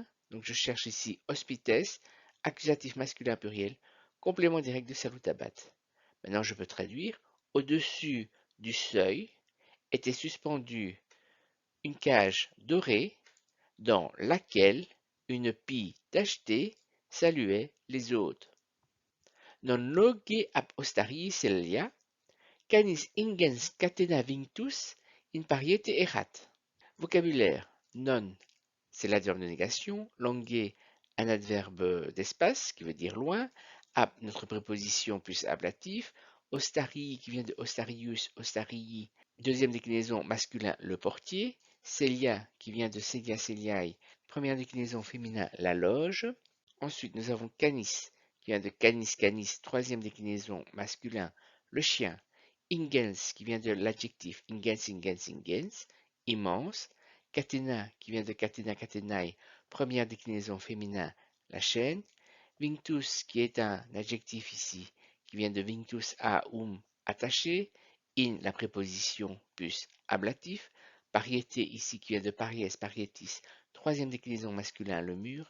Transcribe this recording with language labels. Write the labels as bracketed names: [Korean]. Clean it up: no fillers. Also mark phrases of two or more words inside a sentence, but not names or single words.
[French] Donc je cherche ici hospites, accusatif masculin pluriel, complément direct de salutabat. Maintenant je peux traduire. Au-dessus du seuil était suspendue une cage dorée dans laquelle une pie tachetée saluait les autres. [Latin] Non loge ab ostarii celia, canis ingens catena vinctus in pariete erat. [French] Vocabulaire. Non, c'est l'adverbe de négation. Longue, un adverbe d'espace qui veut dire loin. Ab, notre préposition plus ablatif. Ostarii qui vient de [Latin] ostarius, ostarii, [French] deuxième déclinaison masculin, le portier. Celia qui vient de [Latin] celia celiae, [French] première déclinaison féminin, la loge. Ensuite, nous avons canis qui vient de [Latin] canis canis, [French] troisième déclinaison masculin, le chien. Ingens qui vient de l'adjectif [Latin] ingens ingens ingens, [French] immense. Catena qui vient de [Latin] catena catenae, [French] première déclinaison féminin, la chaîne. Vinctus qui est un adjectif ici, qui vient de [Latin] vinctus a [French] attaché. In la préposition plus ablatif. Pariété ici qui vient de [Latin] paries parietis, [French] troisième déclinaison masculin, le mur.